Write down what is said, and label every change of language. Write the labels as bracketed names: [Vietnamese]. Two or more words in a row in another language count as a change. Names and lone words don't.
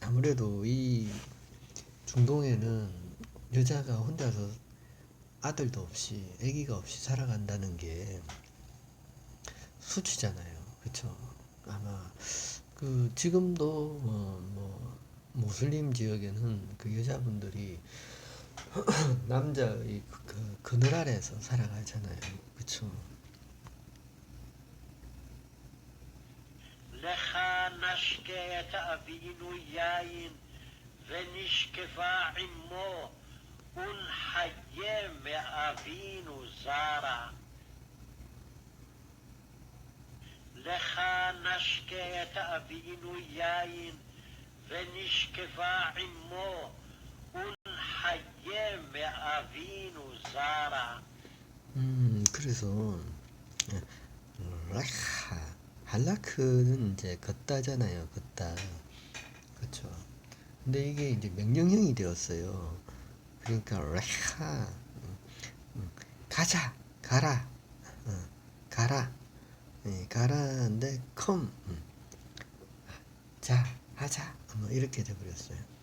[Korean] 아무래도 이 중동에는 여자가 혼자서 아들도 없이 아기가 없이 살아간다는 게 수치잖아요. 그쵸? 아마 그 지금도 뭐 무슬림 지역에는 그 여자분들이 남자의 그 그늘 아래서 살아가잖아요. 그쵸? [Hebrew] לך נשקה את אבינו יין ונשקפה עמו ונחיה מאבינו זרע. לך נשקה את אבינו יין ונשקפה עמו ונחיה מאבינו זרע. [Korean] 그래서 라하 할라크는 이제 걷다잖아요. 걷다. 그쵸? 근데 이게 이제 명령형이 되었어요. 그러니까 라하 가자 가라 가라 가라인데 컴 자 하자 뭐 이렇게 돼버렸어요.